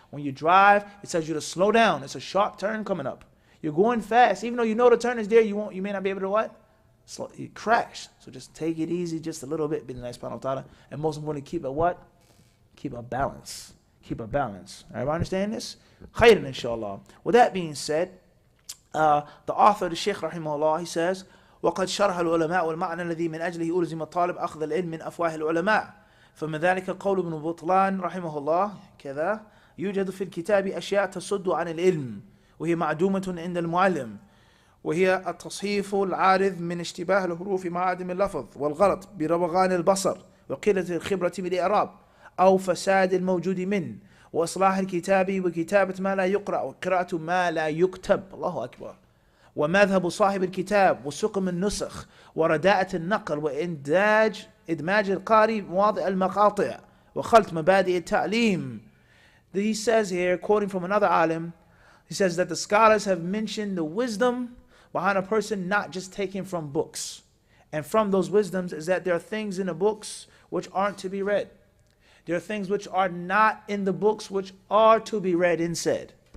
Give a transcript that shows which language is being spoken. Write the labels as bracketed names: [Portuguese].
[English] When you drive, it tells you to slow down. It's a sharp turn coming up. You're going fast. Even though you know the turn is there, you may not be able to what? You crash. So just take it easy just a little bit, Bidin Itali, and most importantly, keep a what? Keep a balance. Keep a balance. Everybody understand this? Khairan, inshallah. With that being said, the author, the Shaykh rahimahullah, he says, [Arabic] وقد شرح العلماء والمعنى الذي من أجله ألزم الطالب أخذ العلم من أفواه العلماء فمن ذلك قول ابن بطلان رحمه الله كذا يوجد في الكتاب أشياء تصد عن العلم وهي معدومة عند المعلم وهي التصحيف العارض من اشتباه الحروف مع عدم اللفظ والغلط بروغان البصر وقلة الخبرة بالإعراب أو فساد الموجود منه وإصلاح الكتاب وكتابة ما لا يقرأ وقراءة ما لا يكتب الله أكبر ومذهب صاحب الكتاب وسقم النسخ ورداءة النقل إدماج القارئ مواضع المقاطع وخلط مبادئ التعليم. [English] He says here, quoting from another alim, he says that the scholars have mentioned the wisdom behind a person not just taking from books. And from those wisdoms is that there are things in the books which aren't to be read. There are things which are not in the books which are to be read and said.